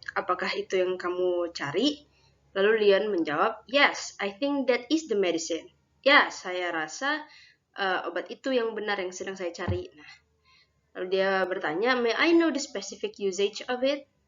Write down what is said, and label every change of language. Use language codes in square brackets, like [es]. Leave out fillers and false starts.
[id] Apakah itu yang kamu cari? Lalu Leon menjawab, [en] yes, I think that is the medicine. [id] Ya, saya rasa obat itu yang benar yang sedang saya cari. Nah, lalu dia bertanya, [en] may I know the specific usage of it?